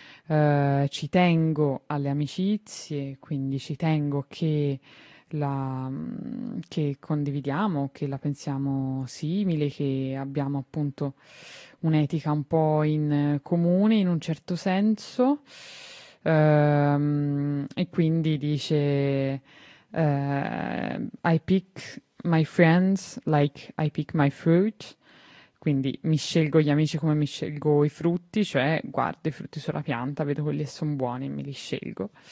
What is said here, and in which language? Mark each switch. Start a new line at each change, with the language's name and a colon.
Italian: Ci tengo alle amicizie, quindi ci tengo che condividiamo, che la pensiamo simile, che abbiamo appunto un'etica un po' in comune in un certo senso. E quindi dice:
English: I pick my friends like I pick my fruit.
Italian: Quindi mi scelgo gli amici come mi scelgo i frutti, cioè guardo i frutti sulla pianta, vedo quelli che sono buoni e me li scelgo.